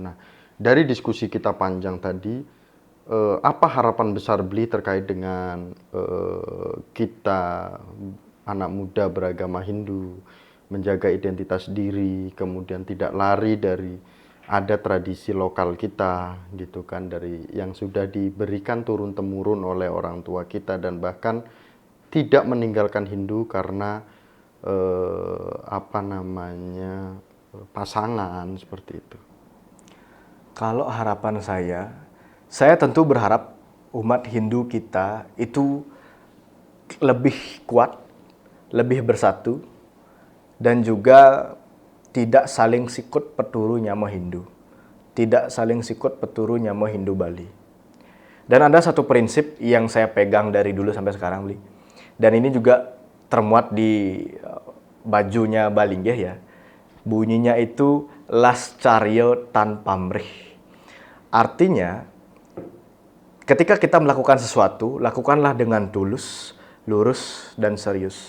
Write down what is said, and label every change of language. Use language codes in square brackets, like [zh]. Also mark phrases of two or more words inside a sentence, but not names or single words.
[id] Nah, dari diskusi kita panjang tadi, apa harapan besar Bli terkait dengan kita anak muda beragama Hindu menjaga identitas diri, kemudian tidak lari dari ada tradisi lokal kita gitu kan, dari yang sudah diberikan turun temurun oleh orang tua kita, dan bahkan tidak meninggalkan Hindu karena pasangan seperti itu. Kalau harapan saya tentu berharap umat Hindu kita itu lebih kuat, lebih bersatu, dan juga tidak saling sikut [ban] peturu nyamo [id] Hindu. Tidak saling sikut [ban] peturu nyamo [id] Hindu Bali. Dan ada satu prinsip yang saya pegang dari dulu sampai sekarang, Bli. Dan ini juga termuat di bajunya Balinggeh ya. Bunyinya itu [ban] Lascaryo Tan Pamrih. [id] Artinya, ketika kita melakukan sesuatu, lakukanlah dengan tulus, lurus, dan serius.